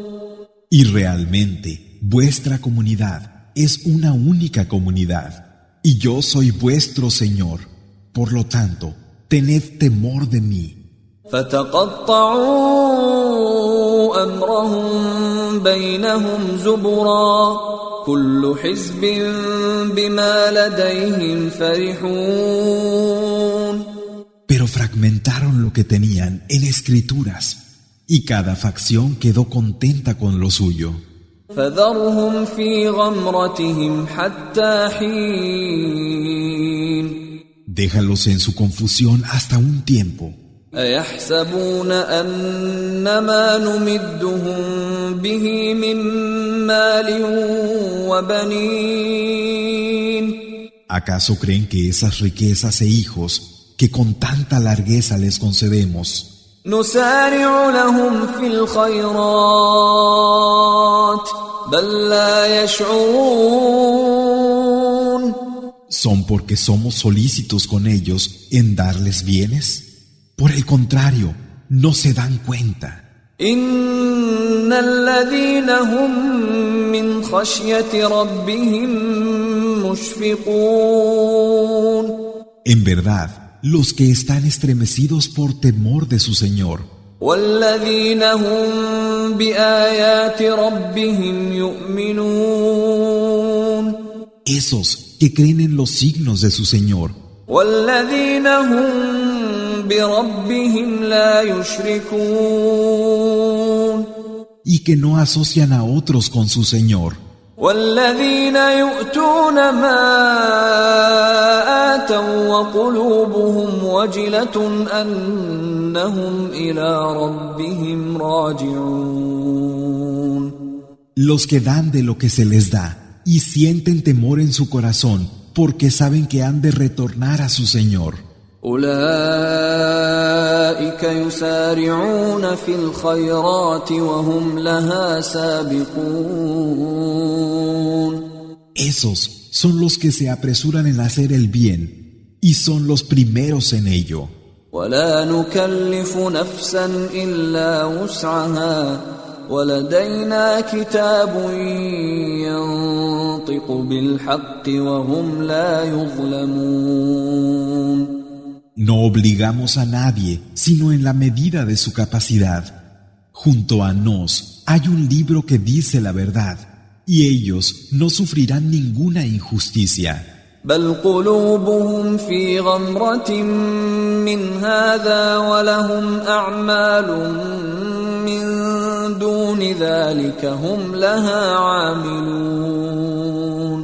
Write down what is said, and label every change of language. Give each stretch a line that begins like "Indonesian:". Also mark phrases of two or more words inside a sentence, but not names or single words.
Spanish: Y realmente, vuestra comunidad es una única comunidad, y yo soy vuestro Señor. Por lo tanto, tened temor de mí.
Arabic: فتقطعوا أمرهم بينهم زبرا كل حزب بما لديهم فرحون.
Spanish: Pero fragmentaron lo que tenían en escrituras, y cada facción quedó contenta con lo suyo.
Arabic: فذرهم في غمرتهم حتى حين.
Spanish: Déjalos en su confusión hasta un tiempo.
Arabic: أيحسبون أنما نمدهم به من مال وبنين.
Spanish: ¿Acaso creen que esas riquezas e hijos que con tanta largueza les concedemos
Arabic: نسارع لهم في الخيرات بل لا يشعرون.
Spanish: son porque somos solícitos con ellos en darles bienes? Por el contrario, no se dan cuenta.
Arabic: إن الذين هم من خشية ربهم مشفقون.
Spanish: En verdad, los que están estremecidos por temor de su Señor,
Arabic: والذين هم بآيات ربهم يؤمنون
Spanish: esos que creen en los signos de su Señor,
Arabic: والذين هم بربهم لا يشركون
Spanish: y que no asocian a otros con su Señor,
Arabic: والذين يؤتون ما آتوا وقلوبهم وجلة أنهم إلى ربهم راجعون.
Spanish: los que dan de lo que se les da y sienten temor en su corazón porque saben que han de retornar a su Señor.
Arabic: أولئك يسارعون في الخيرات وهم لها سابقون.
Spanish: Esos son los que se apresuran en hacer el bien y son los primeros en ello.
Arabic: ولا نكلف نفسا إلا وسعها ولدينا كتاب ينطق بالحق وهم لا يظلمون.
Spanish: No obligamos a nadie sino en la medida de su capacidad. Junto a nos hay un libro que dice la verdad y ellos no sufrirán ninguna injusticia.
Arabic: بل قلوبهم في غمرة من هذا ولهم أعمال من دون ذلك هم لها عاملون.